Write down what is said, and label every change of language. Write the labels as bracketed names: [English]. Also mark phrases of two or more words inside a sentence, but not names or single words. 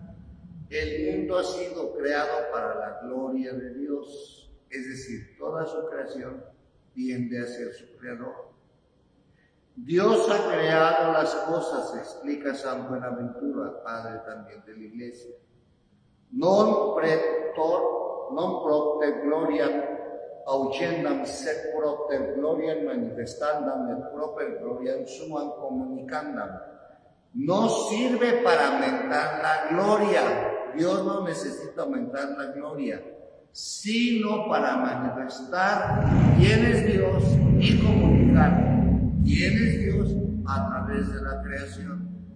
[Spanish] El mundo ha sido creado para la gloria de Dios, es decir, toda su creación tiende a ser su creador. Dios ha creado las cosas, explica San Buenaventura, padre también de la Iglesia. [Latin] Non propter gloriam augendam sed propter gloriam manifestandam et propter gloriam suam comunicandam. [Spanish] No sirve para aumentar la gloria. Dios no necesita aumentar la gloria, sino para manifestar quién es Dios y comunicar quién es Dios a través de la creación.